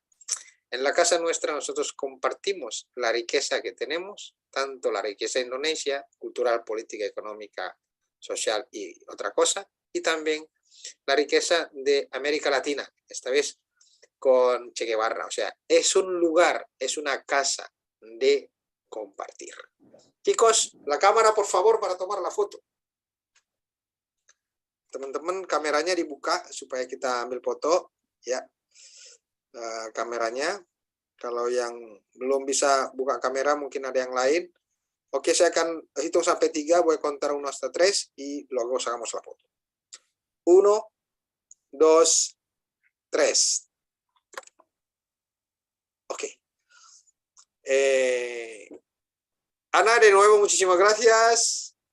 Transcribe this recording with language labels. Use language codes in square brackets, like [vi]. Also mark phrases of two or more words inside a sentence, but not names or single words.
[es] En la Casa Nuestra nosotros compartimos la riqueza que tenemos, tanto la riqueza indonesia, cultural, política, económica, social y otra cosa, y también la riqueza de América Latina, esta vez con Che Guevara. O sea, es un lugar, es una casa de compartir. Chicos, la cámara, por favor, para tomar la foto. [id] Teman-teman, kameranya dibuka supaya kita ambil foto. Ya, kameranya. Kalau yang belum bisa buka kamera, mungkin ada yang lain. Oke, saya akan hitung sampai 3, [es] voy a contar 1 hasta 3 y luego sacamos la foto. 1, 2, 3. Ok. Ana, de nuevo, muchísimas gracias.